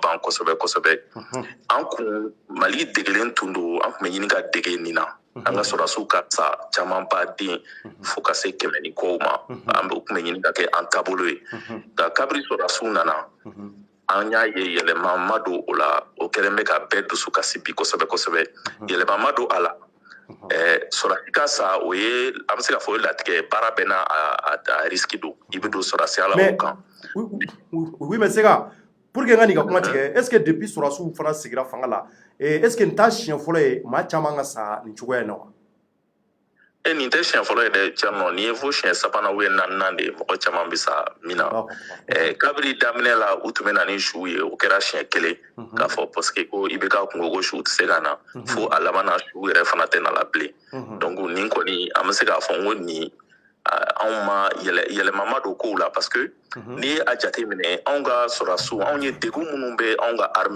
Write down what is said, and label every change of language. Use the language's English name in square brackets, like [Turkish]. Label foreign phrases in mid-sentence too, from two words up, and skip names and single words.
[Bambara] ban kosɛbɛ kosɛbɛ an kun Mali degelen tun don an kun bɛ ɲini ka dege nin na an ka sɔrɔdasiw ka sa caman baden fo ka se 100 ni kɔw ma an kun bɛ ɲini ka kɛ an taabolo ye nka kabiri sɔrɔdasiw nana an y'a ye yɛlɛma ma don o la o kɛlen bɛ ka bɛɛ dusu kasi bi kosɛbɛ kosɛbɛ yɛlɛma ma don a la sɔrɔdasi ka sa o ye an bɛ se ka fɔ o ye latigɛ baara bɛɛ n'a a risque don i bɛ don sɔrɔdasiya la o kan. [French] Oui mais [Bambara] Sega [French] pour que [Bambara] n ka nin ka kuma tigɛ [French] est ce que depuis [Bambara] sɔrɔdasiw fana sigira fanga la [French] est ce que [Bambara] nin t'a siɲɛ fɔlɔ ye maa caman ka sa nin cogoya in na wa? Nin tɛ siɲɛ fɔlɔ ye dɛ Thierno nin ye fo siɲɛ sabanan ou naaninan de mɔgɔ caman bɛ sa min na kabiri daminɛ la u tun bɛ na ni suw ye o kɛra siɲɛ kelen k'a fɔ [French] parce que [Bambara] ko i bɛ ka kungo ko suw tɛ se ka na fo a laban na suw yɛrɛ fana tɛ na la bilen donc nin kɔni an bɛ se k'a fɔ n ko nin anw ma yɛlɛma ma don kow la [French] parce que [Bambara] n'i ye a jateminɛ anw ka sɔrɔdasiw anw ye degun minnu bɛ anw ka armée